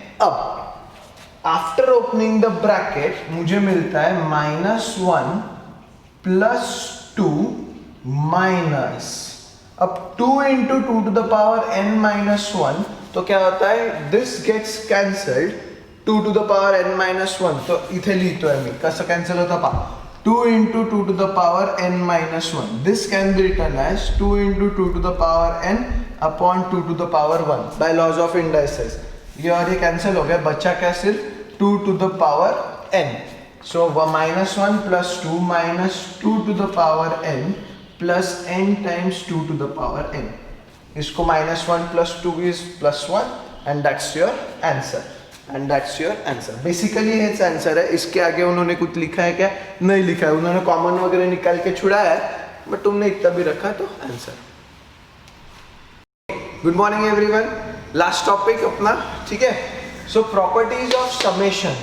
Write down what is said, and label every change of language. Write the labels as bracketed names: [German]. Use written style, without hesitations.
[English] अब after opening the bracket [Hindi] मुझे मिलता है [English] minus 1 plus 2 minus, अब 2 into 2 to the power n minus 1, [Hindi] तो क्या होता है, [English] this gets cancelled, 2 to the power n minus 1, [Marathi] तो इथे लिहितोय मी कसं कॅन्सल होतं पहा, [English] 2 into 2 to the power n minus 1. This can be written as 2 into 2 to the power n upon 2 to the power 1 by laws of indices. [Hindi] ये और ये cancel हो गया, बचा क्या सिर्फ 2 to the power n. [English] So minus 1 plus 2 minus 2 to the power n plus n times 2 to the power n. इसको minus 1 plus 2 is plus 1 and that's your answer. And that's your answer. [Hindi] Basically H answer है, इसके आगे उन्होंने कुछ लिखा है क्या, नहीं लिखा है, उन्होंने कॉमन वगैरह निकाल के छुड़ाया है, बट तुमने इतना भी रखा तो answer. [English] good morning everyone, last topic अपना, [Hindi] ठीक है. [English] So properties of summation.